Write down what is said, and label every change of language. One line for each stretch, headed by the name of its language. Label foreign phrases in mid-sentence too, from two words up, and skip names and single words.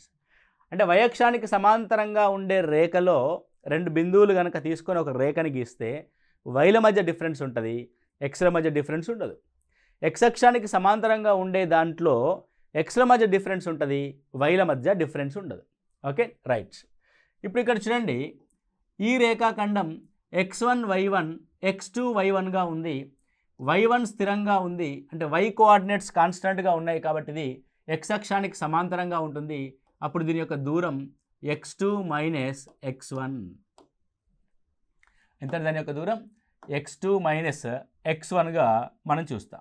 Telugu: అంటే వయక్షానికి సమాంతరంగా ఉండే రేఖలో రెండు బిందువులు కనుక తీసుకొని ఒక రేఖని గీస్తే వైల మధ్య డిఫరెన్స్ ఉంటుంది, ఎక్స్ల మధ్య డిఫరెన్స్ ఉండదు. ఎక్స్ అక్షానికి సమాంతరంగా ఉండే దాంట్లో ఎక్స్ల మధ్య డిఫరెన్స్ ఉంటుంది, వైల మధ్య డిఫరెన్స్ ఉండదు.
English: okay, right.
Telugu: ఇప్పుడు ఇక్కడ చూడండి, ఈ రేఖాఖండం x1 y1 x2 y1గా ఉంది. y1 స్థిరంగా ఉంది, అంటే y కోఆర్డినేట్స్ కాన్స్టెంట్గా ఉన్నాయి కాబట్టి ఇది ఎక్స్ అక్షానికి సమాంతరంగా ఉంటుంది. అప్పుడు దీని యొక్క దూరం x2 మైనస్ x1. ఎంత దాని యొక్క దూరం? x2 మైనస్ x1గా మనం చూస్తాం.